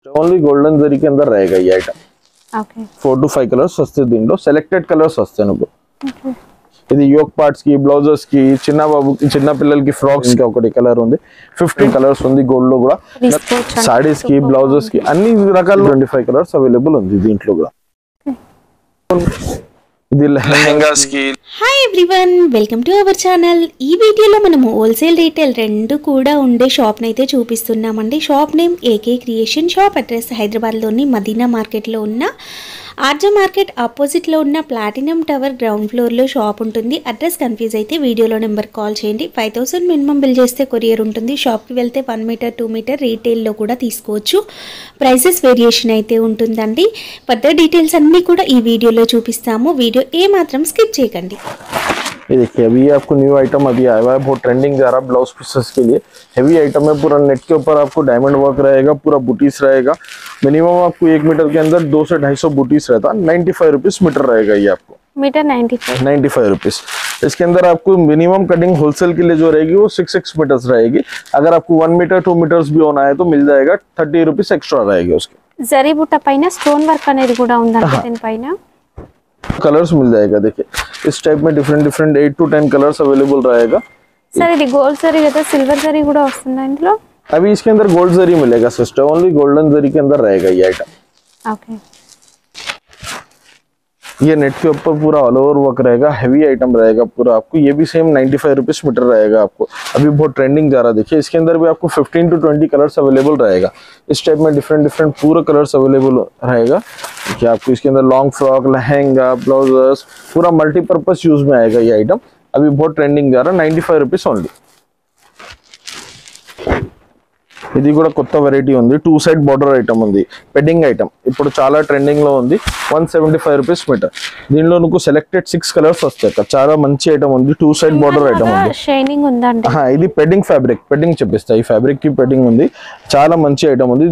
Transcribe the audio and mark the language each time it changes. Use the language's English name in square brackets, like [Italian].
[Hindi] Only golden जरी के अंदर रहेगा ये आइटम। ఓకే [Telugu] 4 to 5 కలర్స్ వస్తాయి దీంట్లో సెలెక్టెడ్ కలర్స్ వస్తాయి నాకు। ఇది యోక్ పార్ట్స్ కి బ్లౌజెస్ కి చిన్న బాబుకి చిన్న పిల్లలకి ఫ్రాక్స్ కి ఒకటి కలర్ ఉంది 15 కలర్స్ ఉంది గోల్డ్ లో కూడా సారీస్ కి బ్లౌజెస్ కి అన్ని రకాల 25 కలర్స్ అవైలబుల్ ఉంది దీంట్లో కూడా। ఇది లెహంగాస్ కి hi everyone welcome to our channel. ఈ వీడియోలో మనము హోల్సేల్ రీటైల్ రెండు కూడా ఉండే షాప్ ని అయితే చూపిస్తున్నామండి। Shop name AK creation, shop address Hyderabad లోని మదీనా మార్కెట్ లో ఉన్న ఆర్జే మార్కెట్ ఆపోజిట్ లో ఉన్న ప్లాటినం టవర్ గ్రౌండ్ ఫ్లోర్ లో షాప్ ఉంటుంది। అడ్రస్ కన్ఫ్యూజ్ అయితే వీడియోలో నెంబర్ కాల్ చేయండి। 5000 మినిమం బిల్ చేస్తే కొరియర్ ఉంటుంది। షాప్ కి వెళ్తే 1 మీటర్ 2 మీటర్ రీటైల్ లో కూడా తీసుకోవచ్చు। ప్రైసెస్ వేరియేషన్ అయితే ఉంటుందండి। ఫర్దర్ డీటెయిల్స్ అన్ని కూడా ఈ వీడియోలో చూపిస్తాము। వీడియో ఏ మాత్రం స్కిప్ చేయకండి। [Hindi] ये देखिए अभी आपको न्यू आइटम अभी आया हुआ है, बहुत ट्रेंडिंग जा रहा है ब्लाउज पीसेस के लिए। हेवी आइटम है, पूरा नेट के ऊपर आपको डायमंड वर्क रहेगा, पूरा बूटीज रहेगा। मिनिमम आपको 1 मीटर के अंदर 200 से 250 बूटीज रहता है। 95 रुपीज मीटर रहेगा ये आपको, मीटर 95 रुपीज। इसके अंदर आपको मिनिमम कटिंग होलसेल के लिए जो रहेगी वो 6 मीटर्स रहेगी। अगर आपको 1 मीटर 2 मीटर्स भी होना है तो मिल जाएगा, 30 रुपीज एक्स्ट्रा रहेगी उसके। [Telugu] जरी बूटा पैना स्टोन वर्क అనేది కూడా ఉందండి దీని పైన। [Hindi] कलर्स मिल जाएगा, देखिए इस टाइप में डिफरेंट 8 to 10 कलर्स अवेलेबल रहेगा। [Telugu] सर ఇది గోల్డ్ జరీ లేదా సిల్వర్ జరీ కూడా వస్తుందా ఇందులో? [Hindi] अभी इसके अंदर गोल्ड जरी मिलेगा सिस्टर, ओनली गोल्डन जरी के अंदर रहेगा ये आइटम। ओके, ये नेट के ऊपर पूरा ऑल ओवर वर्क रहेगा, हेवी आइटम रहेगा पूरा आपको। ये भी सेम 95 रुपीज मीटर रहेगा आपको। अभी बहुत ट्रेंडिंग जा रहा है, देखिए इसके अंदर भी आपको 15 to 20 कलर्स अवेलेबल रहेगा। इस टाइप में डिफरेंट पूरा कलर्स अवेलेबल रहेगा। देखिए आपको इसके अंदर लॉन्ग फ्रॉक, लहंगा, ब्लाउजेस पूरा मल्टीपर्पज यूज में आएगा ये आइटम। अभी बहुत ट्रेंडिंग जा रहा है, 95 रुपीज ओनली। [Telugu] ఇది కూడా కొత్త వెరైటీ ఉంది, 2 సైడ్ బార్డర్ ఐటమ్ ఉంది, పెడ్డింగ్ ఐటమ్ ఇప్పుడు చాలా ట్రెండింగ్ లో ఉంది। 175 రూపీస్ మీటర్। దీనిలో మీకు సెలెక్టెడ్ 6 కలర్స్ వస్తాయి, చాలా మంచి ఐటమ్ ఉంది। 2 సైడ్ బార్డర్ ఐటమ్ ఉంది, షైనింగ్ ఉందండి। ఇది పెడ్డింగ్ ఫ్యాబ్రిక్, పెడ్డింగ్ చెప్పిస్తా। ఈ ఫ్యాబ్రిక్ కి పెడ్డింగ్ ఉంది, చాలా మంచి ఐటమ్ ఉంది।